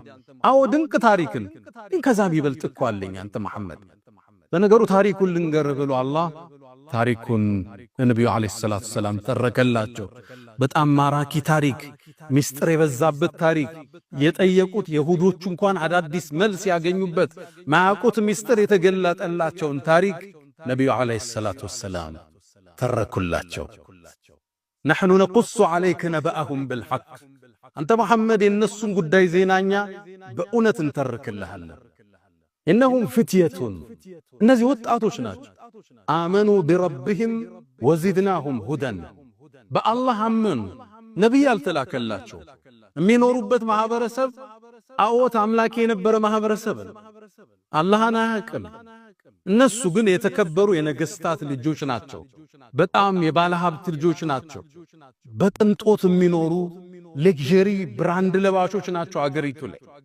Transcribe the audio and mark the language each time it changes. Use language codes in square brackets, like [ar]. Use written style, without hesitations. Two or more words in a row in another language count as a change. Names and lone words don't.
[am] አዎ ድንቅ ታሪክን ከዛም ይበልጥ እኮ አለኝ አንተ መሐመድ። በነገሩ ታሪኩን ልንገርህ ብሎ አላህ ታሪኩን ነብዩ [ar] عليه الصلاة السلام [am] ተረከላቸው። በጣም ማራኪ ታሪክ፣ ሚስጥር የበዛበት ታሪክ፣ የጠየቁት ይሁዶች እንኳን አዳዲስ መልስ ያገኙበት ማያውቁት ሚስጥር የተገለጠላቸውን ታሪክ ነብዩ [ar] عليه الصلاة السلام [am] ተረኩላቸው። [ar] نحن نقص عليك نبأهم بالحق [am] አንተ መሐመድ የነሱን ጉዳይ ዜናኛ በእውነት እንተርክልሃለን። إنهم فتية እነዚህ ወጣቶች ናቸው። [ar] آمنوا بربهم وزدناهم هدى [am] በአላህ አመኑ። ነብይ አልተላከላቸው። የሚኖሩበት ማህበረሰብ አዎት አምላክ የነበረ ማህበረሰብ ነው። አላህን አያውቅም። እነሱ ግን የተከበሩ የነገስታት ልጆች ናቸው። በጣም የባለ ሀብት ልጆች ናቸው። በቅንጦት የሚኖሩ [en] luxury brand [am] ለባሾች ናቸው። አገሪቱ ላይ